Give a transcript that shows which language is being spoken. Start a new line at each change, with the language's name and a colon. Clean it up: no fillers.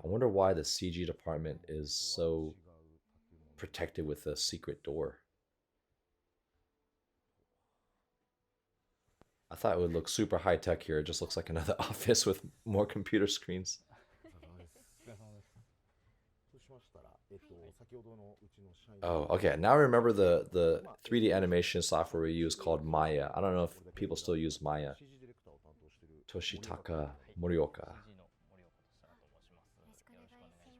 English: I wonder why the CG department is so protected with a secret door. I thought it would look super high tech here. It just looks like another office with more computer screens.
Japanese: そうしましたら、先ほどのうちの社員
English: Oh, okay. Now I remember the 3D animation software we use called Maya. I don't know if people still use Maya.
Japanese: CG ディレクターを担当している Toshitaka はい、 Morioka. CG の森岡としたと申します。よろしくお願いします。